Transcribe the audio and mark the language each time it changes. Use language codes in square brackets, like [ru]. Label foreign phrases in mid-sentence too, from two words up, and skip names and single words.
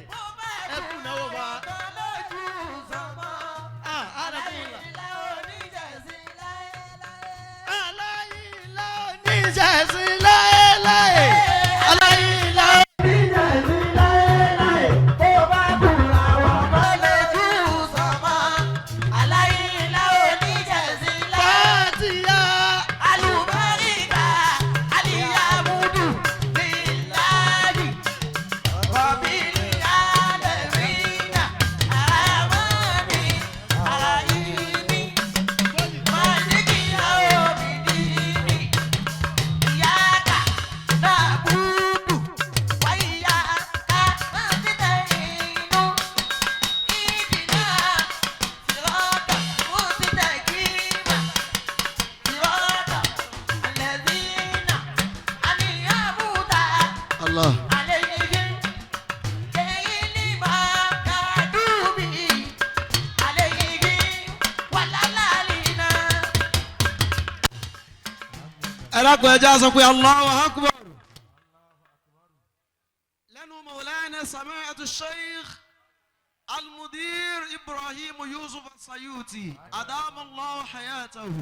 [yo] ẹ kùnà o bá. oníṣẹ̀sìn láéláé. aláyìnlá oníṣẹ̀sìn láéláé. bó bá kúra wọ̀kan lójú sánmà. aláyìnlá oníjẹ̀sìn láyé. fàtíyà. Alubarika, aliyamudu, [ar] بالله رب العالمين الرحمن الرحيم مالك يوم الدين إياك نعبد وإياك نستعين اهدنا الصراط المستقيم. الذين أنعمت Allah. عليهم غير المغضوب عليهم ولا الضالين. [yo] ẹlẹ́kùn ẹja sọ pé [ar] الله أكبر. [yo] lẹ́nu Mawlana Sami'atu Sheikh Al-Mudir Ibrahim Yusuf Sayuti [ar] أدام الله حياته.